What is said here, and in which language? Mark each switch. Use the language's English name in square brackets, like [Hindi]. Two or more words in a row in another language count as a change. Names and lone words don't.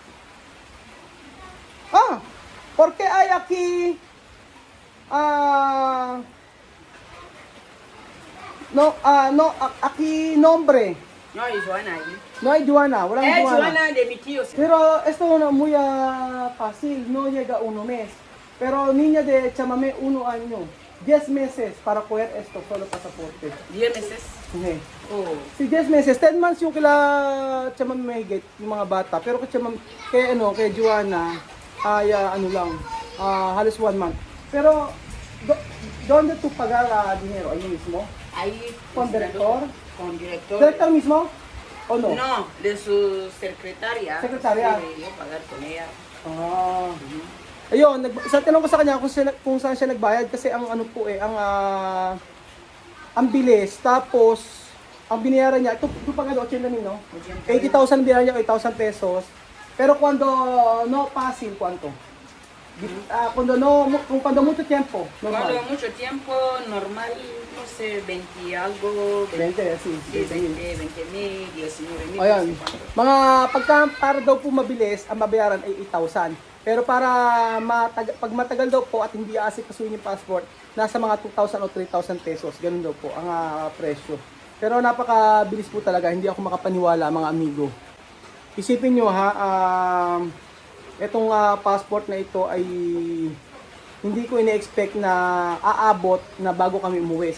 [Spanish] Ah, porque hay aquí, aquí nombre. No hay Joana ahí. No hay Joanna, walang Es Joanna. Joana de mi tío. Pero esto no muy fácil, no llega uno mes. Pero niña de chamame 1 año, 10 meses para coger esto, solo pasaporte. 10 meses. Okay. Oh. Si 10 meses, [Filipino] 10 months yung kila chamame Megit, yung mga bata. Pero kay Joanna, ay ano lang, halos 1 month. [Spanish] Pero, ¿dónde tú pagar dinero? Ahí mismo? Ahí. ¿Con director? Con director. ¿Director mismo? ¿O no? No, de su secretaria. Secretaria. Sí, yo pagar con ella. Ah. [Filipino] Ayun, sa tanong ko sa kanya kung saan siya nagbayad kasi ang ano po ang bilis. Tapos, ang binayaran niya, ito pa nga 80 no? 80,000 binayaran niya, 8,000 pesos. [Spanish] Pero cuando no fácil, ¿cuánto? Cuando mucho tiempo, normal. Cuando mucho tiempo, normal, no sé, 20 algo, 20, sí, sí, 20,000. 20,000, 19,000, [Filipino] Ayan. [Spanish] no sé cuánto. [Filipino] Para daw po mabilis, ang mabayaran ay 8,000. Pero para pag matagal daw po at hindi aasikasuhin yung passport, nasa mga 2,000 o 3,000 pesos. Ganun daw po ang presyo. Pero napakabilis po talaga, hindi ako makapaniwala mga amigo. Isipin nyo ha, itong passport na ito ay hindi ko ina-expect na aabot na bago kami umuwi.